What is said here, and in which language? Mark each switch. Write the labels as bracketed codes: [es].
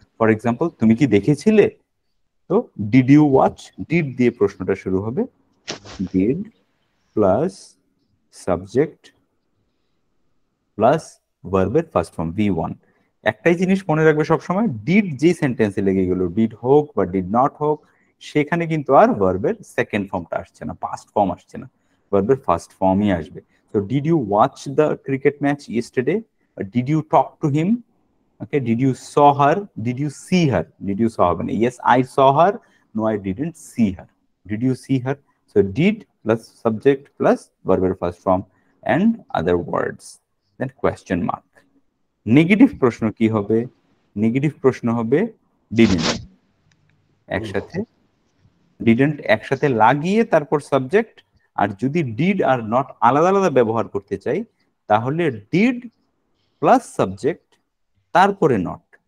[bn] For example, তুমি কি দেখেছিলে, তো [en] did you watch, [bn] ডিড দিয়ে প্রশ্নটা শুরু হবে, ডিড প্লাস সাবজেক্ট প্লাস ভার্বের ফার্স্ট ফর্ম V1। একটাই জিনিস মনে রাখবে সবসময়, ডিড যে সেন্টেন্সে লেগে গেল, ডিড হোক বা ডিড নট হোক, সেখানে কিন্তু আর ভার্বের সেকেন্ড ফর্মটা আসছে না, পাস্ট ফর্ম আসছে না, ভার্বের ফার্স্ট ফর্মই আসবে। [en] So did you watch the cricket match yesterday? Did you talk to him? Okay, did you saw her? Did you see her? Did you saw her? Yes, I saw her. No, I didn't see her. Did you see her? So did plus subject plus verb first form and other words. Then question mark. [bn] Negative প্রশ্ন কি হবে? Negative প্রশ্ন হবে didn't একসাথে, didn't একসাথে লাগিয়ে তারপর subject. আর যদি ডিড আর নট আলাদা আলাদা ব্যবহার করতে চাই, তাহলে ডিড প্লাস সাবজেক্ট তারপরে নট।